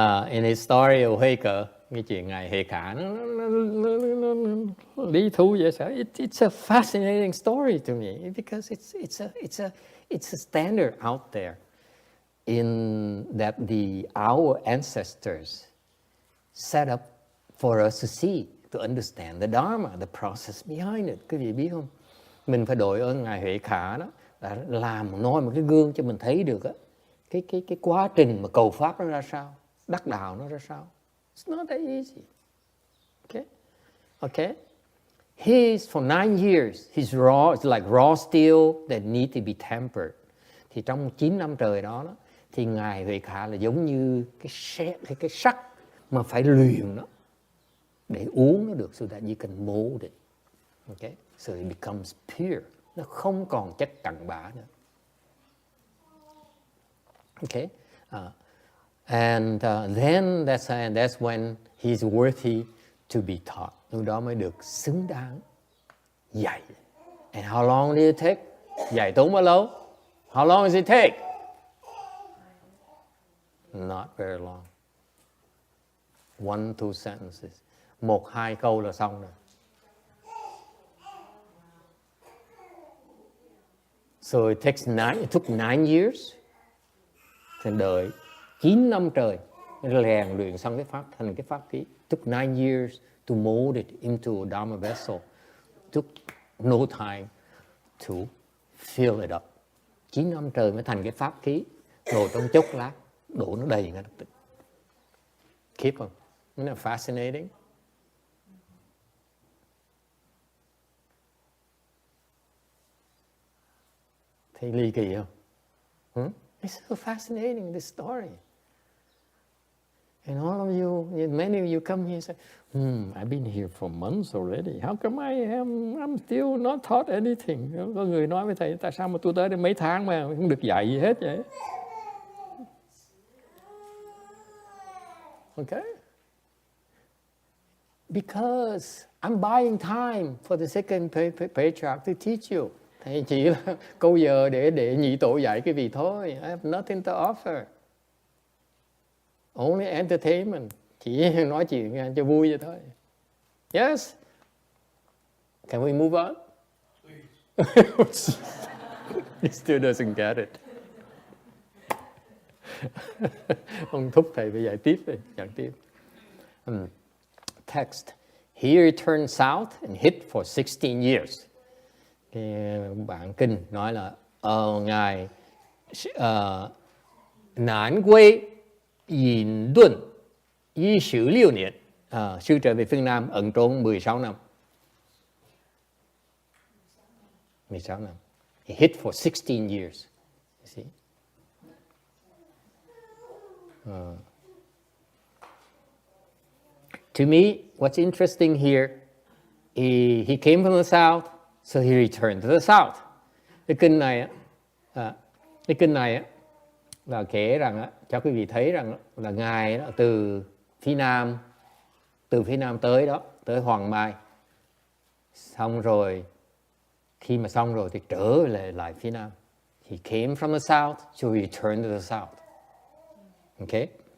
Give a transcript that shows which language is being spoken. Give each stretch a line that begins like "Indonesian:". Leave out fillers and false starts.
English: In his story of
Vietnamese: Huệ Cờ, cái chuyện ngài Huệ Khả nó lý thú vậy sao?
English: It's a fascinating story to me because it's a standard out there in that our ancestors set up for us to see, to understand the Dharma, the process behind it.
Vietnamese: Quý vị biết không? Mình phải đội ơn ngài Huệ Khả đó, đã làm noi một cái gương cho mình thấy được á. Cái quá trình mà cầu pháp nó ra sao, đắc đạo nó ra sao.
English: It's not that easy. Okay. He's for 9 years. He's raw. It's like raw steel that need to be tempered.
Vietnamese: Thì trong 9 năm trời đó, thì ngài Huệ Khả là giống như cái sắt mà phải luyện nó để uống nó được,
English: so that you can mold it. Okay, so it becomes pure.
Vietnamese: Nó không còn chất cặn bã nữa.
English: Okay, and then that's when he's worthy to be taught.
Vietnamese: Lúc đó mới được xứng đáng dạy.
English: And how long did it take?
Vietnamese: Dạy tốn bao lâu?
English: How long does it take? Not very long. 1-2 sentences.
Vietnamese: 1-2 câu là xong rồi.
English: So it took 9 years.
Vietnamese: Thì đợi 9 năm trời rèn luyện xong cái pháp thành cái pháp khí.
English: Took 9 years to mold it into a Dharma vessel. Took no time to fill it up.
Vietnamese: 9 năm trời mới thành cái pháp khí. Đổ trong chốc lát, đổ nó đầy ngay lập tức.
English: Keep on. Isn't that fascinating?
Vietnamese: Thấy ly kỳ không?
English: It's so fascinating, this story. And all of you, many of you come here and say, I've been here for months already. How come I'm still not taught anything?
Vietnamese: Có người nói với thầy, tại sao mà tôi tới đây mấy tháng mà không được dạy gì hết vậy?
English: Okay? Because I'm buying time for the 2nd Patriarch to teach you.
Vietnamese: Thầy chỉ là câu giờ để nhị tổ dạy cái vị thôi.
English: I have nothing to offer. Only entertainment.
Vietnamese: Chỉ nói chuyện cho vui vậy thôi.
English: Yes? Can we move on? He still doesn't get it.
Vietnamese: Ông thúc thầy phải dạy tiếp đi, giảng tiếp.
English: Text. Here he turned south and hid for 16 years.
Vietnamese: Cái bản kinh nói là Ngài Nán quê Yin Duân y sử 6 niên. Sư trở về phương Nam ẩn trốn 16 năm. 16 năm.
English: He hid for 16 years. You see? To me, what's interesting here, he came from the south, so he returned to the south.
Vietnamese: Cái kinh này là kể rằng cho quý vị thấy rằng là Ngài từ phía nam tới đó, tới Hoàng Mai. Xong rồi, khi mà xong rồi thì trở lại phía nam.
English: He came from the south, so he returned to the south. Okay?